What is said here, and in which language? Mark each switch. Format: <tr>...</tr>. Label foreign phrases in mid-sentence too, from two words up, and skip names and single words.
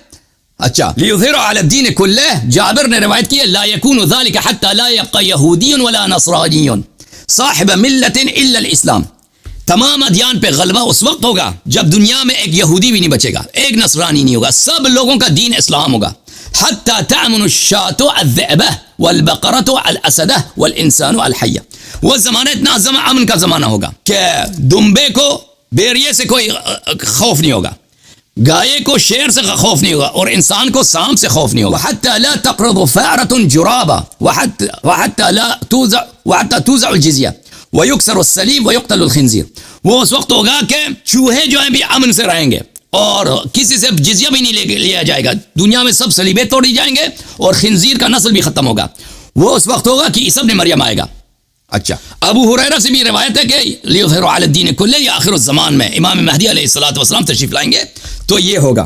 <ar>اچھا, لیظہرہ علی الدین کلہ,</ar> <ur>جابر نے روایت کی ہے</ur> <ar>لا یکون ذلک حتی لا یبقى یہودی ولا نصرانی صاحب ملت الا الاسلام.</ar> <ur>تمام ادیان پہ غلبہ اس وقت ہوگا جب دنیا میں ایک یہودی بھی نہیں بچے گا, ایک نصرانی نہیں ہوگا, سب لوگوں کا دین اسلام ہوگا.</ur> <ar>حتی تأمن الشاة الذئبہ والبقرة الاسدہ والانسان الحیہ.</ar> <ur>وہ زمانہ اتنا امن کا زمانہ ہوگا کہ دمبے کو بیریے سے کوئی خوف نہیں ہوگا, گائے کو شیر سے خوف نہیں ہوگا, اور انسان کو سانپ سے خوف نہیں ہوگا.</ur> <ar>حتی لا تقرض فأرة جرابا وحتی توزع الجزیہ ویکسر السلیب ویقتل الخنزیر.</ar> <ur>وہ اس وقت ہوگا کہ چوہے جو ہیں بھی امن سے رہیں گے اور کسی سے جزیہ بھی نہیں لیا جائے گا. دنیا میں سب سلیبے توڑی جائیں گے اور خنزیر کا نسل بھی ختم ہوگا. وہ اس وقت ہوگا کہ عیسی ابن مریم آئے گا. اچھا, ابو ہریرہ سے بھی روایت ہے کہ</ur> <ar>لیظہرہ علی الدین کلہ,</ar> <ur>یہ آخر الزمان میں امام مہدی</ur> <ar>علیہ الصلوۃ والسلام</ar> <ur>تشریف لائیں گے تو یہ ہوگا.</ur>